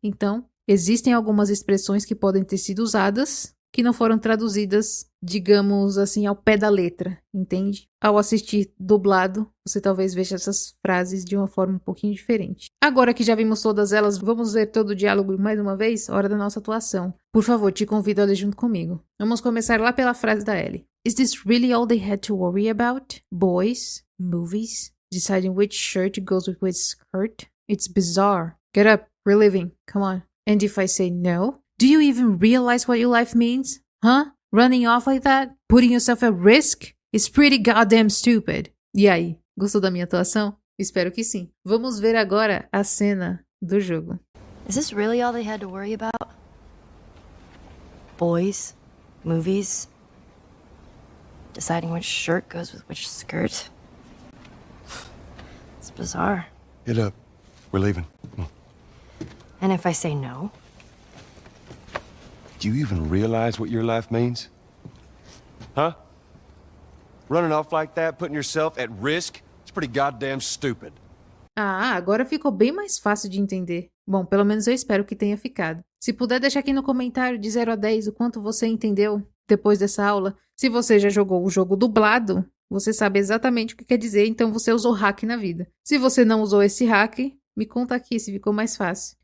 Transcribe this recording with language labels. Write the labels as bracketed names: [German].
[Portuguese] Então, existem algumas expressões que podem ter sido usadas que não foram traduzidas, digamos assim, ao pé da letra, entende? Ao assistir dublado, você talvez veja essas frases de uma forma um pouquinho diferente. Agora que já vimos todas elas, vamos ver todo o diálogo mais uma vez? Hora da nossa atuação. Por favor, te convido a ler junto comigo. Vamos começar lá pela frase da Ellie. [English] Is this really all they had to worry about? Boys? Movies? Deciding which shirt goes with which skirt? It's bizarre. Get up, we're leaving, come on. And if I say no? Do you even realize what your life means? Huh? Running off like that? Putting yourself at risk? It's pretty goddamn stupid. [Portuguese] E aí, gostou da minha atuação? Espero que sim. Vamos ver agora a cena do jogo. [English] Is this really all they had to worry about? Boys, movies, deciding which shirt goes with which skirt. It's bizarre. Get up. We're leaving. Come on. And if I say no? Do you even realize what your life means? Huh? Running off like that, putting yourself at risk? It's pretty goddamn stupid. [Portuguese] Ah, agora ficou bem mais fácil de entender. Bom, pelo menos eu espero que tenha ficado. Se puder deixar aqui no comentário de 0 a 10 o quanto você entendeu depois dessa aula. Se você já jogou o jogo dublado, você sabe exatamente o que quer dizer, então você usou hack na vida. Se você não usou esse hack, me conta aqui se ficou mais fácil.